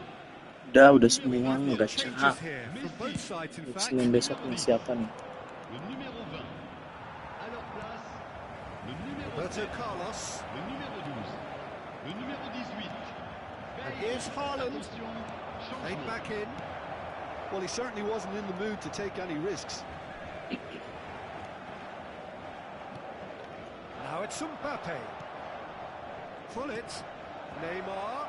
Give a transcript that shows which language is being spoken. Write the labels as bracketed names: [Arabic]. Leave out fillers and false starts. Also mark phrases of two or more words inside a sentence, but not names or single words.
[Indonesian] Udah semua, udah cap. Senin besok nih siapa nih? [French] Le numéro 20. À leur place, le numéro Roberto 7, Carlos. le numéro 12, le numéro 18. [English] And here's Haaland. [French] Attention, [English] Played [French] changement. [English] back in. Well, he certainly wasn't in the mood to take any risks. Now it's Mbappe. Pull it. Neymar.